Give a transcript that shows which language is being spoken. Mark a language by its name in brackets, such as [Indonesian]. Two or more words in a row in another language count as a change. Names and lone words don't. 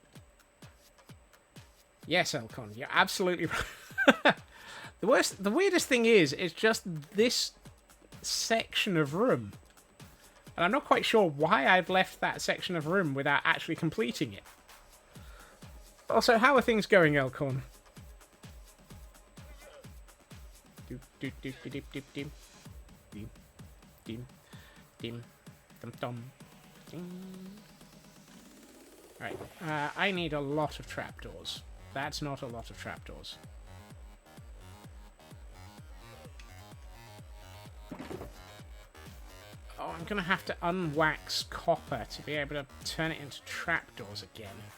[English] Yes, Elcon, you're absolutely right. The weirdest thing is, it's just this section of room. And I'm not quite sure why I've left that section of room without actually completing it. Also, how are things going, Elcorn? Doop doop doop doop doop doop. Dim dim dim dum dum. Right. I need a lot of trapdoors. That's not a lot of trapdoors. Oh, I'm going to have to unwax copper to be able to turn it into trapdoors again.